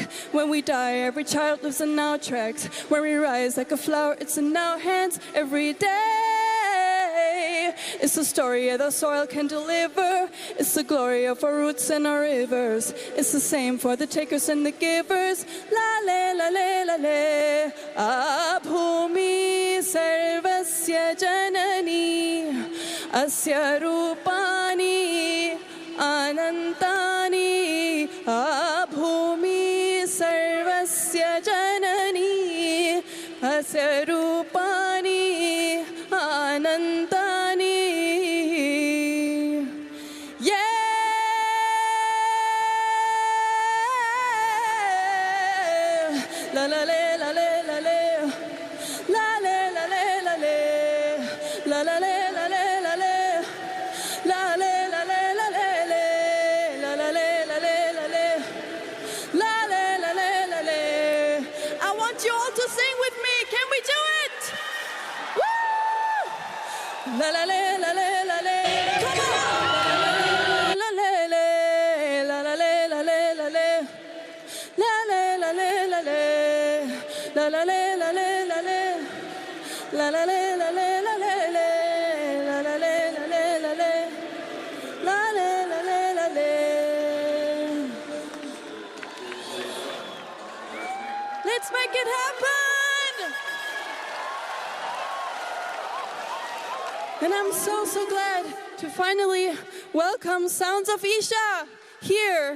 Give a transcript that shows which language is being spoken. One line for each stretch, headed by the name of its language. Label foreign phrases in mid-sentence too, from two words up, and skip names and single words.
English: When we die, every child lives in our tracks. When we rise like a flower, it's in our hands every day. It's the story of the soil can deliver. It's the glory of our roots and our rivers. It's the same for the takers and the givers. La le la le la le.
Sanskrit: अभूमि सर्वस्य जननी अस्य रूपाणि अनन्तानि. अभूमि सर्वस्य जननी अस्य रूपाणि अनन्तानि. La la le la le la le la le la le la le la la le la le la le la le la le la le la la le la le la le la le la le la le.
English: I want you all to sing with me. Can we do it? Woo! La la le la le la le. Come on. La le le la la le la le la le la le la le la le. La la le la le la le la la le la le la le la la le la le la le la le la le la le. Let's make it happen. And I'm so glad to finally welcome Sounds of Isha here.